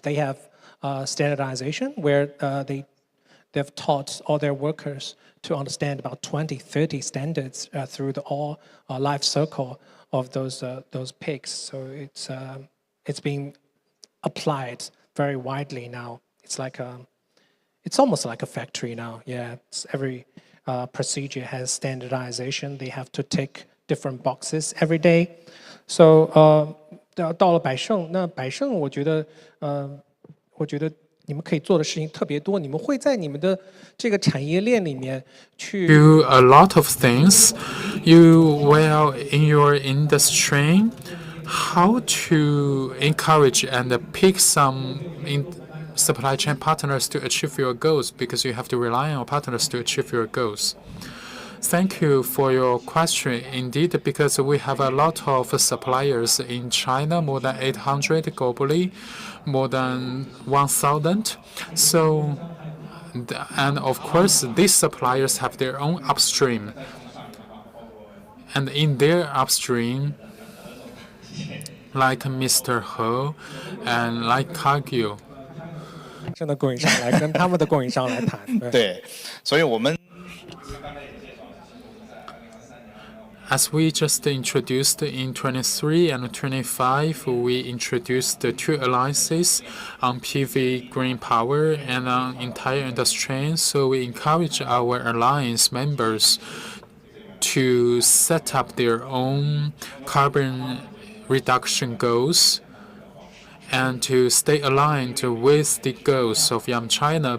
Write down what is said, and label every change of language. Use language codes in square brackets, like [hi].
[en] They have standardization where they've taught all their workers to understand about 20, 30 standards through the all life cycle of those pigs. So it's being applied very widely now. It's almost like a factory now. Yeah, every procedure has standardization. They have to tick different boxes every day. [zh] So 到了百盛，那百盛我觉得你们可以做的事情特别多，你们会在你们的这个产业链里面去 [en] do a lot of things. You will in your industry how to encourage and pick some supply chain partners to achieve your goals, because you have to rely on your partners to achieve your goals. Thank you for your question. Indeed, because we have a lot of suppliers in China, more than 800 globally, more than 1,000. So, and of course, these suppliers have their own upstream. And in their upstream, like Mr. He and like Cargill, [zh] 真的供应商来跟他们的供应商来谈。对，所以我们 [en] as we just introduced in 23 and 25, we introduced the 2 alliances on PV green power and on entire industry. So we encourage our alliance members to set up their own carbon reduction goals and to stay aligned with the goals of Yum China.